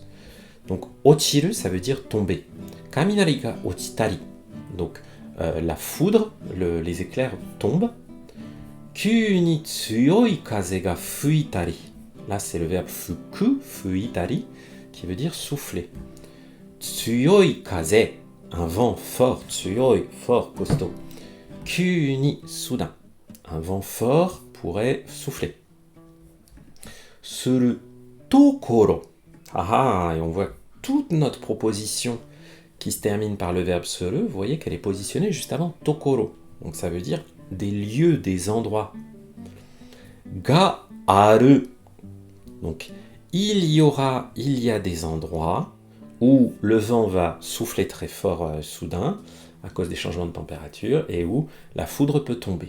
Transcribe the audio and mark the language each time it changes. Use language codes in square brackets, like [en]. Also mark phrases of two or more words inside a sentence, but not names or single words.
[fr] Donc, ochiru, ça veut dire tomber. [ja] 雷が落ちたり. [fr] Donc, la foudre, les éclairs tombent. [ja] 急に強い風が吹いたり. [fr] Là, c'est le verbe [ja] 吹く、吹いたり, [fr] qui veut dire souffler. [ja] 強い風, [fr] un vent fort, tsuyoi, fort, costaud. [ja] 急に, soudain. [fr] Un vent fort pourrait souffler. [ja] するところ. [fr] Ah ah, et on voit toute notre proposition qui se termine par le verbe suru, vous voyez qu'elle est positionnée juste avant tokoro. Donc ça veut dire des lieux, des endroits. [ja] がある. [fr] Donc il y a des endroits où le vent va souffler très fort soudain à cause des changements de température et où la foudre peut tomber.